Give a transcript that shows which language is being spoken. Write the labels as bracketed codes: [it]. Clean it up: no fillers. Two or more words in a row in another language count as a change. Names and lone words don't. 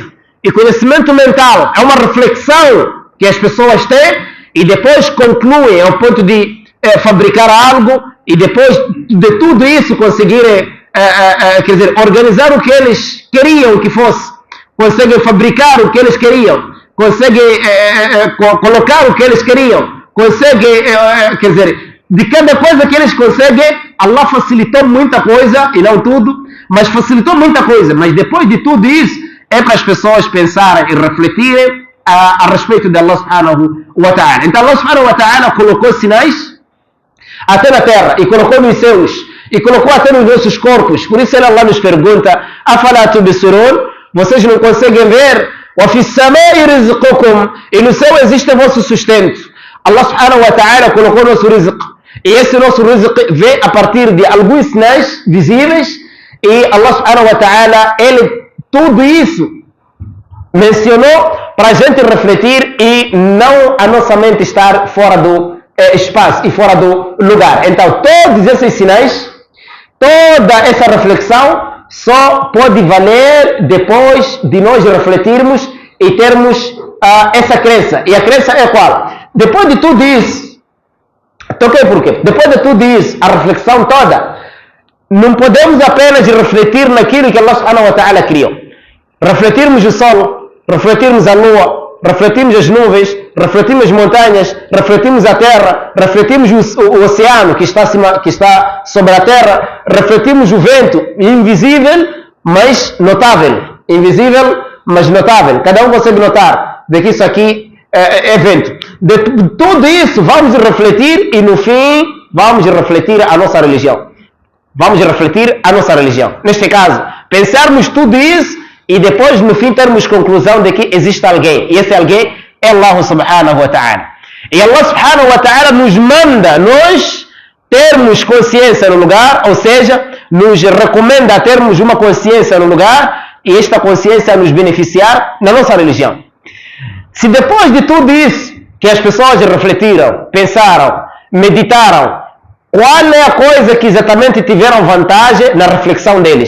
[pt] E conhecimento mental é uma reflexão que as pessoas têm e depois concluem ao ponto de fabricar algo, e depois de tudo isso conseguirem quer dizer, organizar o que eles queriam que fosse, conseguem fabricar o que eles queriam, conseguem colocar o que eles queriam, conseguem, quer dizer, de cada coisa que eles conseguem, Allah facilitou muita coisa, e não tudo, mas facilitou muita coisa. Mas depois de tudo isso, é para as pessoas pensarem e refletirem a respeito de [ar] الله سبحانه وتعالى. [pt] Então [ar] الله سبحانه وتعالى [pt] colocou sinais até na terra, e colocou nos céus, e colocou até nos nossos corpos. Por isso Allah nos pergunta: [ar] أفلا تبصرون, [pt] vocês não conseguem ver? [ar] وفي السماء رزقكم, [pt] e no céu existe o vosso sustento. [ar] الله سبحانه وتعالى [pt] colocou o nosso rizq, e esse nosso rizq vem a partir de alguns sinais visíveis, e [ar] الله سبحانه وتعالى, [pt] ele tudo isso mencionou para a gente refletir e não a nossa mente estar fora do espaço e fora do lugar. Então todos esses sinais, toda essa reflexão só pode valer depois de nós refletirmos e termos essa crença. E a crença é qual? Depois de tudo isso, toquei por quê? Depois de tudo isso, a reflexão toda, não podemos apenas refletir naquilo que [ar] الله سبحانه وتعالى [pt] criou. Refletirmos o sol, refletirmos a lua, refletirmos as nuvens, refletimos as montanhas, refletimos a terra, refletimos o oceano que está sobre a terra, refletimos o vento, invisível, mas notável. Invisível, mas notável. Cada um consegue notar de que isso aqui é vento. De tudo isso vamos refletir, e no fim vamos refletir a nossa religião. Vamos refletir a nossa religião. Neste caso, pensarmos tudo isso e depois no fim termos conclusão de que existe alguém. E esse alguém é [ar] الله سبحانه وتعالى. [pt] E [ar] الله سبحانه وتعالى [pt] nos manda nós termos consciência no lugar, ou seja, nos recomenda termos uma consciência no lugar, e esta consciência nos beneficiar na nossa religião. Se depois de tudo isso que as pessoas refletiram, pensaram, meditaram, qual é a coisa que exatamente tiveram vantagem na reflexão deles?